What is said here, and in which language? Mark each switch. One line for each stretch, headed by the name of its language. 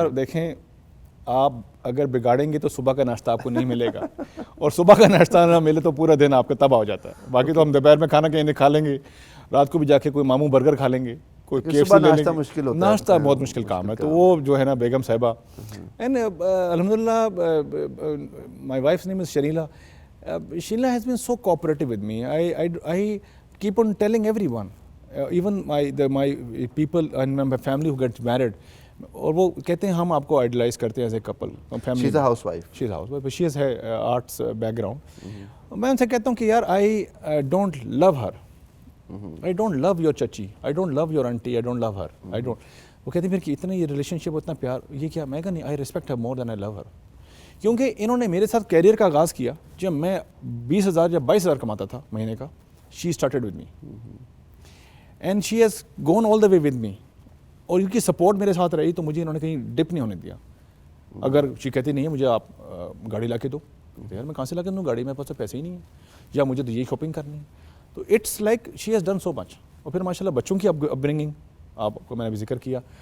Urdu: سر دیکھیں, آپ اگر بگاڑیں گے تو صبح کا ناشتہ آپ کو نہیں ملے گا, اور صبح کا ناشتہ نہ ملے تو پورا دن آپ کا تباہ ہو جاتا ہے. باقی تو ہم دوپہر میں کھانا کہیں کھا لیں گے, رات کو بھی جا کے کوئی ماموں برگر کھا لیں گے, کوئی KFC لے لیں گے. مشکل ہوتا ہے, ناشتہ بہت مشکل کام ہے. تو وہ جو ہے نا بیگم صاحبہ,
English: And الحمدللہ my wife's name is Sharila. Sheila has been so cooperative with me. I keep on telling everyone, even my people and my family who gets married,
Urdu: اور وہ کہتے ہیں ہم آپ کو آئیڈلائز کرتے ہیں
English: As a couple. She is a housewife. She is housewife, she is ہے arts background.
Urdu: میں ان سے کہتا ہوں کہ یار
English: I don't love her, I don't love your چچی, I don't love your auntie, I don't love her, I don't.
Urdu: وہ کہتے ہیں پھر کہ اتنا یہ ریلیشن شپ, اتنا پیار, یہ کیا؟ میں کہا نہیں,
English: I respect her more than I love her.
Urdu: کیونکہ انہوں نے میرے ساتھ کیریئر کا آغاز کیا جب میں 20,000 یا 22,000 کماتا تھا مہینے کا.
English: She started with me and she has gone all the way with me.
Urdu: اور ان کی سپورٹ میرے ساتھ رہی تو مجھے انہوں نے کہیں ڈپ نہیں ہونے دیا. اگر she کہتی نہیں ہے مجھے آپ گاڑی لا کے دو, یار میں کہاں سے لا کے دوں گاڑی, میرے پاس تو پیسے ہی نہیں ہیں, یا مجھے تو یہی شاپنگ کرنی ہے. تو
English: It's like she has done so much.
Urdu: اور پھر ماشاء اللہ بچوں کی اپ برنگنگ, آپ کو میں نے بھی ذکر کیا.